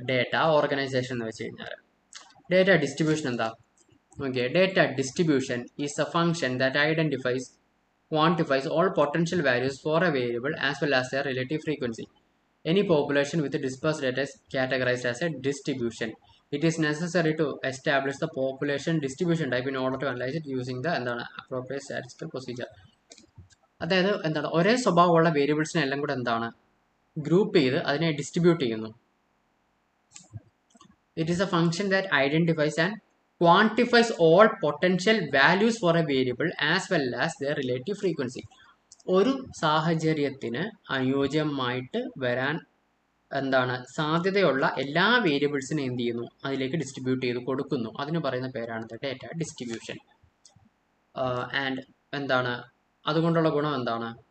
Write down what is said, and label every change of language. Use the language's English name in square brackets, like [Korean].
[Malayalam] Data organisation എന്ന് വെച്ച് കഴിഞ്ഞാൽ. ഡേറ്റ ഡിസ്ട്രിബ്യൂഷൻ എന്താ? [English] Okay, data distribution is a function that identifies, quantifies all potential values for a variable as well as their relative frequency. Any population with dispersed data is categorized as a distribution. It is necessary to establish the population distribution type in order to analyze it using the appropriate statistical procedure. [Malayalam] അതായത് എന്താണ്? ഒരേ സ്വഭാവമുള്ള വേരിയബിൾസിനെ എല്ലാം കൂടെ എന്താണ് group ചെയ്ത് അതിനെ distribute ചെയ്യുന്നു. [English] It is a function that identifies and quantifies all potential values for a variable as well as their relative frequency. [Malayalam] ഒരു സാഹചര്യത്തിന് അനുയോജ്യമായിട്ട് വരാൻ എന്താണ് സാധ്യതയുള്ള എല്ലാ വേരിയബിൾസിനെ എന്ത് ചെയ്യുന്നു, അതിലേക്ക് ഡിസ്ട്രിബ്യൂട്ട് ചെയ്ത് കൊടുക്കുന്നു. അതിന് പറയുന്ന പേരാണ് ഡേറ്റ ഡിസ്ട്രിബ്യൂഷൻ. ആൻഡ് എന്താണ് അതുകൊണ്ടുള്ള ഗുണം എന്താണ്?